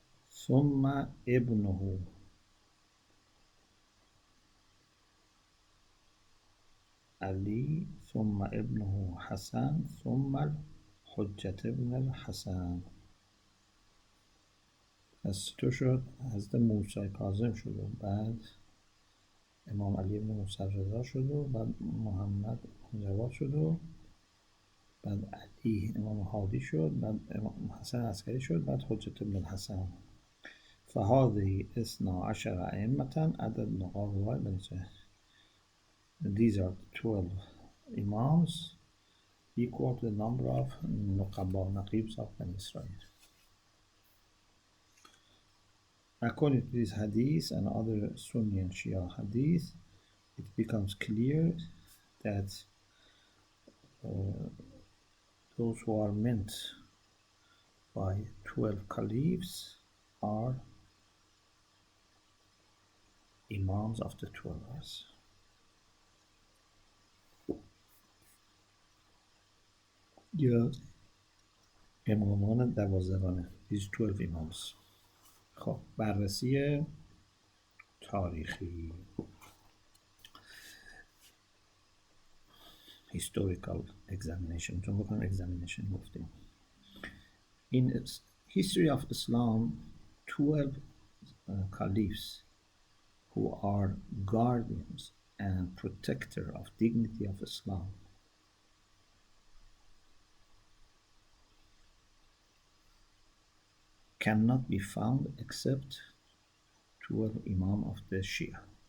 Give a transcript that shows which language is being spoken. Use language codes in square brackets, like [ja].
[ar] ثم ابنه علي ثم ابنه حسن ثم الحجة ابن الحسن. [fa] از تو شد حضرت موسی کاظم شد و بعد امام علی ابن موسی رضا شد و بعد محمد جواد شد و بعد علی امام هادی شد، بعد امام حسن عسکری شد، بعد حجة ابن الحسن. [ar] فهذه 12 أئمة عدد نقاب بني إسرائيل. [en] These are 12 Imams equal to the number of Nuqaba, Naqibs of Bani Israel. According to this hadith and other Sunni and Shia hadith, it becomes clear that those who are meant by 12 caliphs are Imams of the 12ers. [fa] یا امامان 12 [en] these 12 imams. [fa] خب بررسی تاریخی، [en] historical examination. [fa] چون بکنم examination گفتیم. [en] In history of Islam, 12 caliphs who are guardians and protector of dignity of Islam cannot be found except 12 Imam of the Shia.